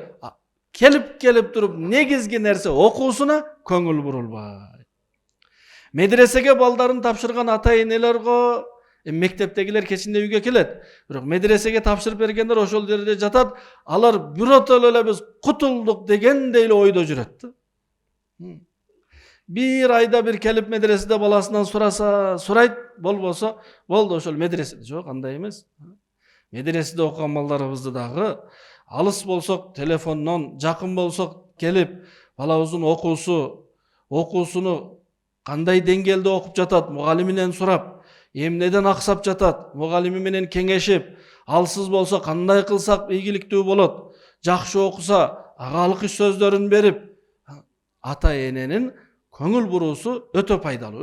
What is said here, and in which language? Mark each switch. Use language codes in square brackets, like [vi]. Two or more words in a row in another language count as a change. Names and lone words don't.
[ky] Келип туруп негизги нерсе окуусуна көңүл бурулбайт. Медресеге балдарын тапшырган ата-энелер го, мектептегилер кечинде үйгө келет. Бирок медресеге тапшырып бергендер ошол жерде жатат. Алар биротоло эле биз кутулдук дегендей эле ойдо жүрөт. Бир айда бир келип медреседе баласынан сурайт, болбосо, болду ошол медреседе. Жок, андай эмес. Медреседе окуган балдарыбызды дагы алыс болсок телефондон, жакын болсок келип, балабыздын окуусуну кандай деңгээлде окуп жатат, мугалиминен сурап, эмнеден аксап жатат, мугалими менен кеңешип, алсыз болсо кандай кылсак ийгиликтүү болот, жакшы окуса ага алкыш сөздөрүн берип, ата эненин көңүл буруусу өтө пайдалуу.